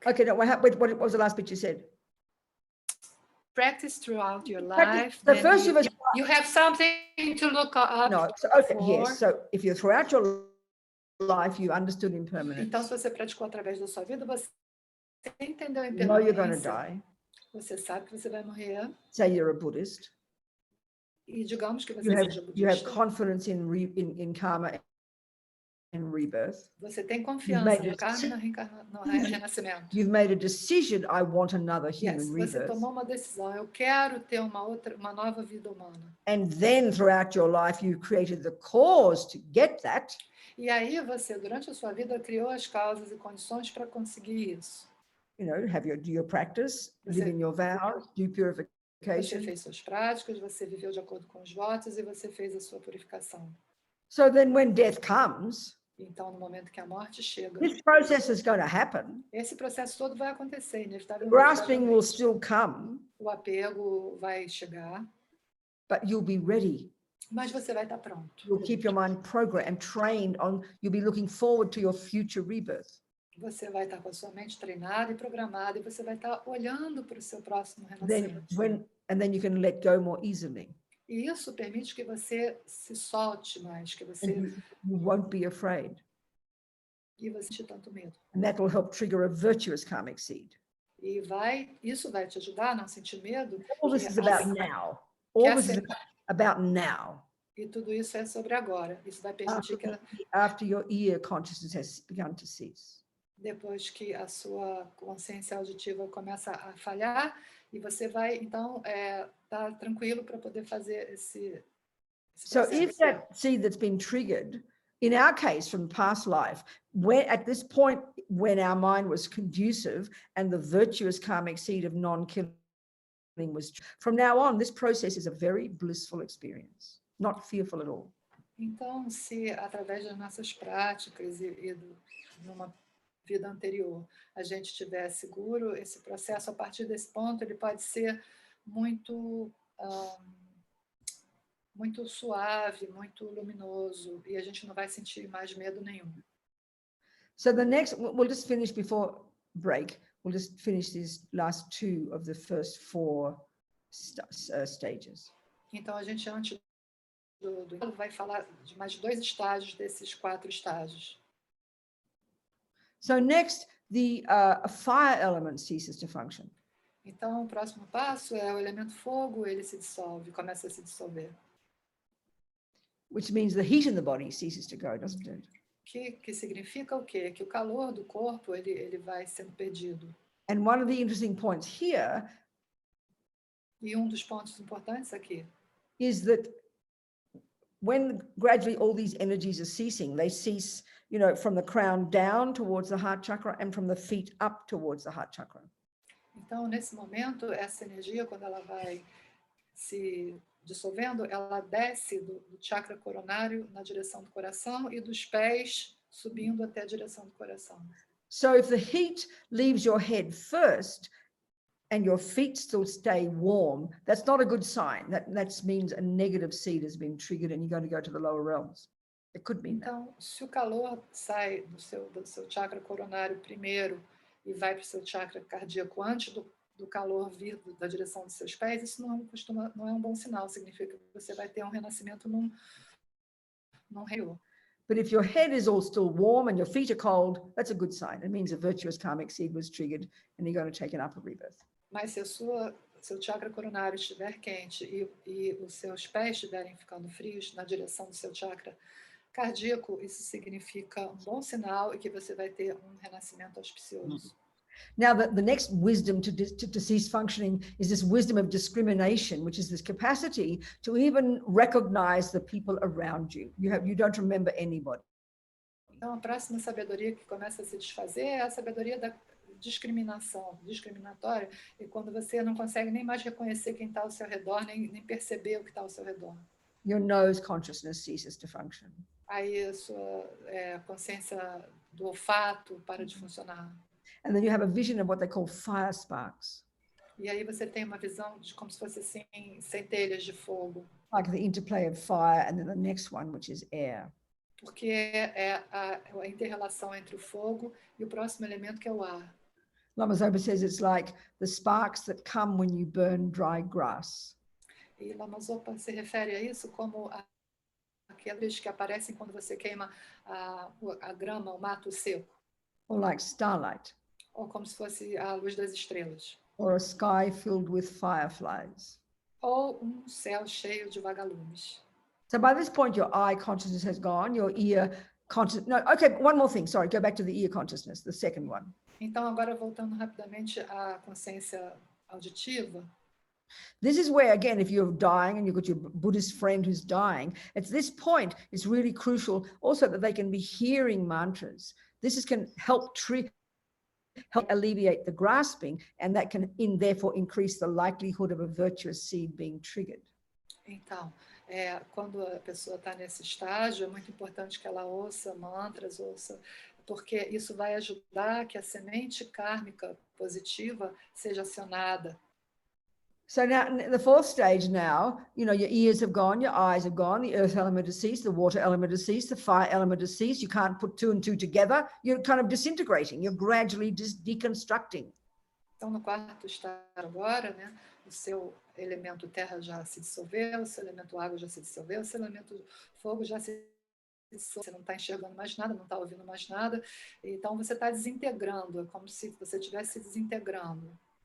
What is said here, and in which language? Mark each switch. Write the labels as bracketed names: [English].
[English] Okay, no, what was the last bit you said? Practice throughout your life. So first you have something to look up. No, so, okay, yes. So if you throughout your life you understood impermanence. [Portuguese] Então, se você praticou através da sua vida, você entendeu a [English] You know you're going to [Portuguese] impermanência. [English] die. [Portuguese] Você sabe que você vai morrer. [English] Say you're a Buddhist. [Portuguese] E digamos que você [English] You [Portuguese] seja [English] have [Portuguese] budista. [English] confidence in karma and rebirth. [Portuguese] Você tem confiança no karma e no renascimento. [English] You've made a decision, I want another human Yes, [Portuguese] você [English] rebirth. [Portuguese] tomou uma decisão, eu quero ter uma nova vida humana. [English] And then throughout your life you created the cause to get that. [Portuguese] E aí você, durante a sua vida, criou as causas e condições para conseguir isso. [English] You know, do your practice, live in your vows, do purification. [Portuguese] Você fez suas práticas, você viveu de acordo com os votos e você fez a sua purificação. [English] So then when death comes, [Portuguese] então, no momento que a morte chega, [English] this process is going to happen. [Portuguese] Esse processo todo vai acontecer, inevitavelmente. [English] Grasping will still come. [Portuguese] O apego vai chegar. [English] But you'll be ready. [Portuguese] Mas você vai estar pronto. [English] You'll keep your mind programmed, trained on, you'll be looking forward to your future rebirth. [Portuguese] Você vai estar com a sua mente treinada e programada e você vai estar olhando para o seu próximo renascimento. [English] And then you can let go more easily. [Portuguese] E isso permite que você se solte mais, que você [English] you won't be afraid. [Portuguese] E você não tem tanto medo. [English] And that will help trigger a virtuous karmic seed. [Portuguese] E isso vai te ajudar a não sentir medo. [English] All this is about now. All this is about now. [Portuguese] E tudo isso é sobre agora. Isso vai permitir que [English] after your ear consciousness has begun to cease. [Portuguese] Depois que a sua consciência auditiva começa a falhar, e você vai, então, estar tranquilo para poder fazer esse [English] So if that seed that's been triggered, in our case from past life, when at this point when our mind was conducive and the virtuous karmic seed of non-killing was, from now on, this process is a very blissful experience, not fearful at all. [Portuguese] Então, se através das nossas práticas e numa vida anterior, a gente estiver seguro, esse processo, a partir desse ponto, ele pode ser muito muito suave, muito luminoso, e a gente não vai sentir mais medo nenhum. [English] So the next, we'll just finish before break, we'll just finish these last two of the first four stages. [Portuguese] Então, a gente, antes do vai falar de mais 2 estágios desses 4 estágios. [English] So next, the fire element ceases to function. [Portuguese] Então, o próximo passo é o elemento fogo, ele se dissolve, começa a se dissolver. [English] Which means the heat in the body ceases to go, doesn't it? [Portuguese] Que significa o quê? Que o calor do corpo, ele vai sendo perdido. [English] And one of the interesting points here [Portuguese] E dos pontos importantes aqui [English] is that when gradually all these energies are ceasing, they cease, you know, from the crown down towards the heart chakra and from the feet up towards the heart chakra. [Portuguese] Então, nesse momento, essa energia, quando ela vai se dissolvendo, ela desce do chakra coronário na direção do coração e dos pés subindo até a direção do coração. [English] So if the heat leaves your head first and your feet still stay warm, that's not a good sign. That means a negative seed has been triggered and you're going to go to the lower realms. It could mean that. [Portuguese] Então, se o calor sai do seu chakra coronário primeiro e vai para o seu chakra cardíaco antes do calor vir da direção dos seus pés, isso não é um bom sinal. Significa que você vai ter um renascimento num reino. [English] But if your head is all still warm and your feet are cold, that's a good sign. It means a virtuous karmic seed was triggered and you're going to take an upper rebirth. [Portuguese] Mas se seu chakra coronário estiver quente e os seus pés estiverem ficando frios na direção do seu chakra cardíaco, isso significa um bom sinal e que você vai ter um renascimento auspicioso. [English] Now, the next wisdom to cease functioning is this wisdom of discrimination, which is this capacity to even recognize the people around you. You don't remember anybody. [Portuguese] Então, a próxima sabedoria que começa a se desfazer é a sabedoria da discriminatória, e quando você não consegue nem mais reconhecer quem está ao seu redor, nem perceber o que está ao seu redor. [English] Your nose consciousness ceases to function. [Portuguese] Aí a sua consciência do olfato para de funcionar. [English] And then you have a vision of what they call fire sparks. [Portuguese] E aí você tem uma visão de como se fosse assim, centelhas de fogo. [English] Like the interplay of fire and then the next one, which is air. [Portuguese] Porque é a inter-relação entre o fogo e o próximo elemento, que é o ar. [English] Lama Zopa says it's like the sparks that come when you burn dry grass. [Portuguese] E Lama Zopa se refere a isso como aqueles que aparecem quando você queima a grama, o mato seco. [English] Or like starlight. [Portuguese] Ou como se fosse a luz das estrelas. [English] Or a sky filled with fireflies. [Portuguese] Ou céu cheio de vagalumes. [English] So by this point, your eye consciousness has gone, your ear consciousness. No, okay, one more thing. Sorry, go back to the ear consciousness, the second one. [Portuguese] Então, agora voltando rapidamente à consciência auditiva. [English] This is where, again, if you're dying and you've got your Buddhist friend who's dying, at this point, it's really crucial also that they can be hearing mantras. This can help alleviate the grasping, and that can therefore increase the likelihood of a virtuous seed being triggered. [Portuguese] Então, quando a pessoa está nesse estágio, é muito importante que ela ouça mantras, porque isso vai ajudar que a semente kármica positiva seja acionada. [English] So now, the fourth stage now, your ears have gone, your eyes have gone, the earth element has ceased, the water element has ceased, the fire element has ceased. You can't put two and two together. You're kind of disintegrating. You're gradually deconstructing. [Portuguese] Então, no quarto estágio agora, né, o seu elemento terra já se dissolveu, o seu elemento água já se dissolveu, o seu elemento fogo já se dissolveu. Você não está enxergando mais nada, não está ouvindo mais nada. Então, você está desintegrando, é como se você estivesse se desintegrando.